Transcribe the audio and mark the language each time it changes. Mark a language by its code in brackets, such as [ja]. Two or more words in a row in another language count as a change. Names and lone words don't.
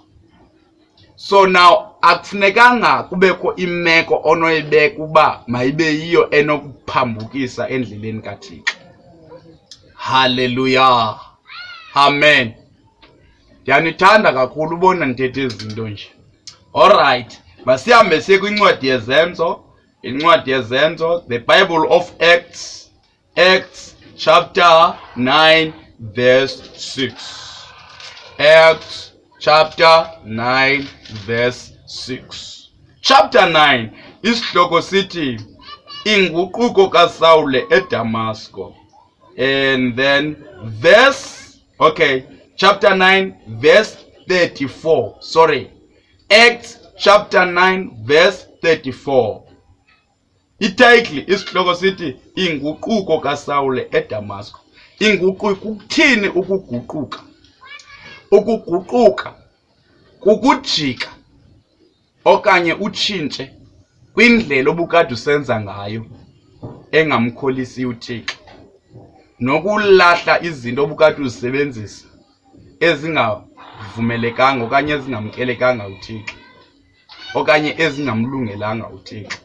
[xh] So now akufunekanga kubekho imeko onoyibeka uba mayibe yiyo enokuphambukisa endleleni kaThixo. [en] Hallelujah. Amen. [xh] Ndiyanithanda kakhulu ubona ndithethe izinto nje. Alright, masihambe siye kwincwadi yezenzo. Incwadi yezenzo, [en] the Bible of Acts, Acts chapter 9 verse 6. Acts chapter 9 verse 6. [xh] Chapter 9 isihloko sithi inguquko kaSawule eDamasco. [en] And then chapter 9 verse 34. Sorry. Acts chapter 9 verse 34. [xh] Ititle isihloko sithi inguquko kaSawule eDamasco. Inguquko kuthini ukuguquka? Ukuguquka kukujika okanye utshintshe kwindlela obukade usenza ngayo engamkholisi uThixo, nokulahla izinto obukade uzisebenzisa ezingavumelekanga okanye ezingamkelekanga uThixo okanye ezingamlungelanga uThixo.